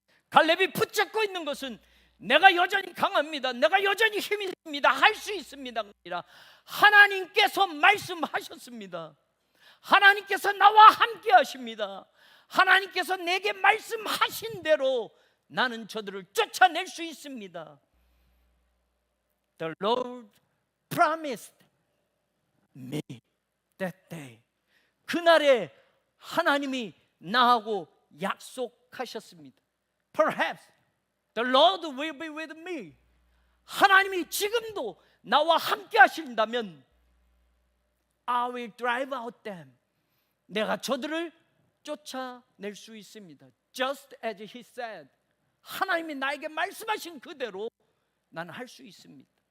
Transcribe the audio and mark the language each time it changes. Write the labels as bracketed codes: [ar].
[ko] 갈렙이 붙잡고 있는 것은 내가 여전히 강합니다, 내가 여전히 힘이 있습니다, 할 수 있습니다 아니라 하나님께서 말씀하셨습니다. 하나님께서 나와 함께 하십니다. 하나님께서 내게 말씀하신 대로 나는 저들을 쫓아낼 수 있습니다. [en] The Lord promised me that day. [ko] 그날에 하나님이 나하고 약속하셨습니다. [en] Perhaps the Lord will be with me. [ko] 하나님이 지금도 나와 함께 하신다면 [en] I will drive out them. [ko] 내가 저들을 쫓아낼 수 있습니다. [en] Just as he said. [ko] 하나님이 나에게 말씀하신 그대로 나는 할 수 있습니다.